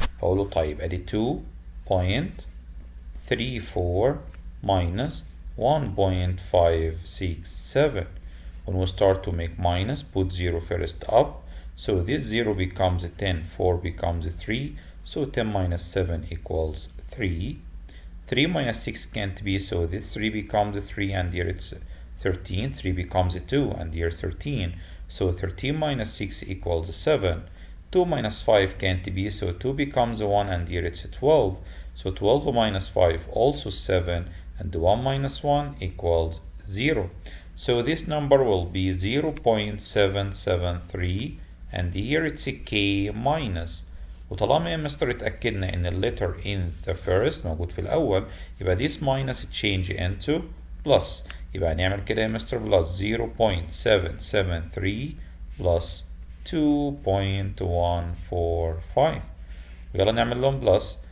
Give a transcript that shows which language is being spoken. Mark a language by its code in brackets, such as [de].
[ar] فاقول له طيب ادي 2.34 [en] minus 1.567. When we start to make minus, put 0 first up. So this 0 becomes 10, 4 becomes 3. So 10 minus 7 equals 3. 3 minus 6 can't be, so this 3 becomes 3 and here it's 13. 3 becomes 2 and here 13. So 13 minus 6 equals 7. 2 minus 5 can't be, so 2 becomes 1 and here it's 12. So 12 minus 5 also 7 and 1 minus 1 equals 0. So this number will be 0.773 and here it's a k minus. [ar] وطالما يا مستر اتأكدنا ان الليتر [en] in the first [ar] موجود في الأول يبقى [en] this minus change into plus. [ar] يبقى هنعمل كده يا مستر [en] plus 0.773 plus 2.145. [ar] ويلا نعمل لهم plus.